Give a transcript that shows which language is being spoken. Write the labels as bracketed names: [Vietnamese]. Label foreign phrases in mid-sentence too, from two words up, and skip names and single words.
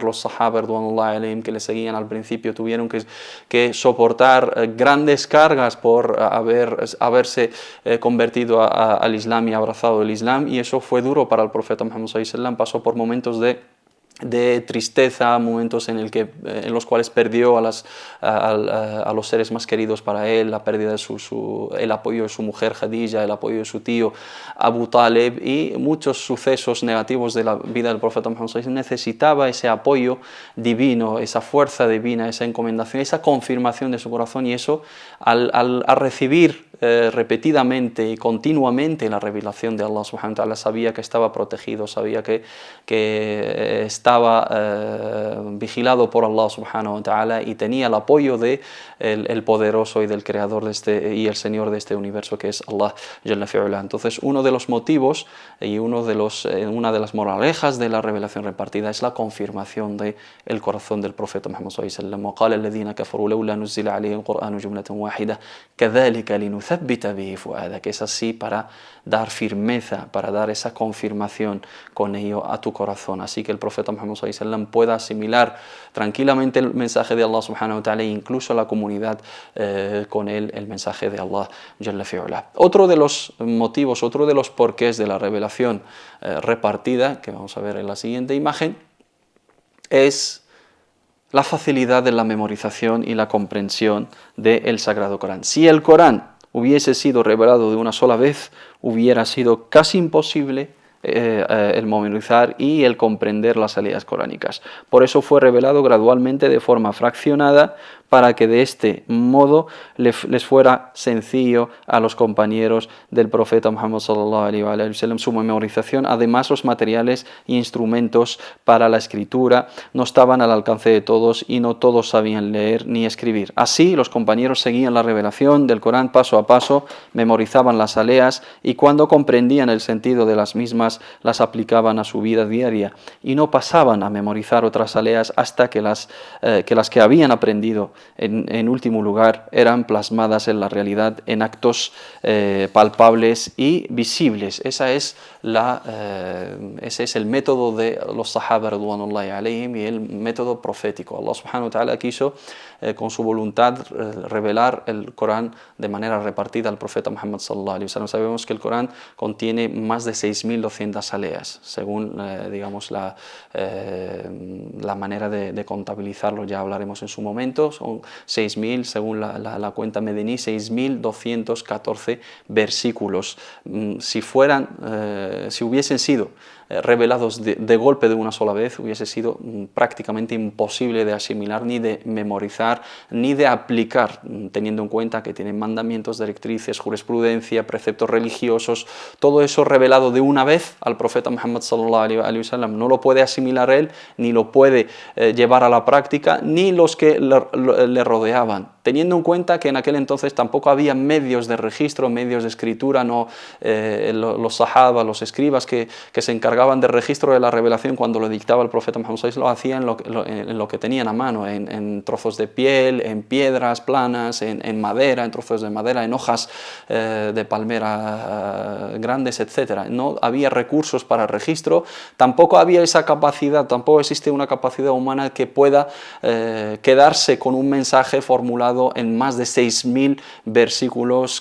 [Spanish] Los sahaba que le seguían al principio tuvieron que soportar grandes cargas por haberse convertido al Islam y abrazado el Islam, y eso fue duro para el profeta Muhammad [Arabic] صلى الله عليه وسلم. [Spanish] Pasó por momentos de tristeza, momentos en los cuales perdió a los seres más queridos para él, la pérdida de el apoyo de su mujer Khadija, el apoyo de su tío Abu Talib, y muchos sucesos negativos de la vida del profeta Muhammad [Arabic] صلى الله عليه وسلم. [Spanish] Necesitaba ese apoyo divino, esa fuerza divina, esa encomendación, esa confirmación de su corazón, y eso al recibir repetidamente y continuamente la revelación de [Arabic] الله سبحانه وتعالى, [Spanish] sabía que estaba protegido, sabía que estaba vigilado por [Arabic] الله سبحانه وتعالى, [Spanish] y tenía el apoyo de el poderoso y del creador y el señor de este universo, que es [Arabic] الله جل وعلا. [Spanish] Entonces, uno de los motivos y una de las moralejas de la revelación repartida es la confirmación del corazón del profeta Muhammad [Arabic] صلى الله عليه وسلم. وقال الذين كفروا لولا نزل عليه القرآن جملة واحدة كذلك لنثبت به فؤادك. [Spanish] Es así para dar firmeza, para dar esa confirmación con ello a tu corazón, así que el profeta Muhammad [Arabic] صلى الله عليه وسلم [Spanish] pueda asimilar tranquilamente el mensaje de [Arabic] الله سبحانه وتعالى, [Spanish] e incluso la comunidad con él el mensaje de [Arabic] الله جل وعلا. [Spanish] Otro de los motivos, otro de los porqués de la revelación repartida, que vamos a ver en la siguiente imagen, es la facilidad de la memorización y la comprensión del Sagrado Corán. Si el Corán hubiese sido revelado de una sola vez, hubiera sido casi imposible el memorizar y el comprender las aleyas coránicas. Por eso fue revelado gradualmente de forma fraccionada, para que de este modo les fuera sencillo a los compañeros del profeta Muhammad [Arabic] صلى الله عليه وسلم [Spanish] su memorización. Además, los materiales e instrumentos para la escritura no estaban al alcance de todos y no todos sabían leer ni escribir. Así, los compañeros seguían la revelación del Corán paso a paso, memorizaban las aleyas y cuando comprendían el sentido de las mismas, las aplicaban a su vida diaria y no pasaban a memorizar otras aleyas hasta que las que habían aprendido en último lugar eran plasmadas en la realidad en actos palpables y visibles. Ese es el método de los [Arabic] الصحابة رضوان الله عليهم [Spanish] y el método profético. [Arabic] الله سبحانه وتعالى [Spanish] quiso con su voluntad revelar el Corán de manera repartida al profeta Muhammad [Arabic] صلى الله عليه وسلم. [Spanish] Sabemos que el Corán contiene más de 6.200 aleyas, según digamos la manera de contabilizarlo, ya hablaremos en su momento. Son 6.000, según la cuenta medení, 6.214 versículos. Si hubiesen sido revelados de golpe de una sola vez, hubiese sido prácticamente imposible de asimilar, ni de memorizar, ni de aplicar, teniendo en cuenta que tienen mandamientos, directrices, jurisprudencia, preceptos religiosos, todo eso revelado de una vez al profeta Muhammad [Arabic] صلى الله عليه وسلم. [Spanish] No lo puede asimilar él, ni lo puede llevar a la práctica, ni los que le rodeaban, teniendo en cuenta que en aquel entonces tampoco había medios de registro, medios de escritura, los sahaba, los escribas que se encargaban de registro de la revelación cuando lo dictaba el profeta Muhammad [Arabic] صلى الله عليه وسلم, [Spanish] lo hacían en lo que tenían a mano, en trozos de piel, en piedras planas, en madera, en trozos de madera, en hojas de palmera grandes, etc. No había recursos para registro, tampoco había esa capacidad, tampoco existe una capacidad humana que pueda quedarse con un mensaje formulado en más de 6.000 versículos.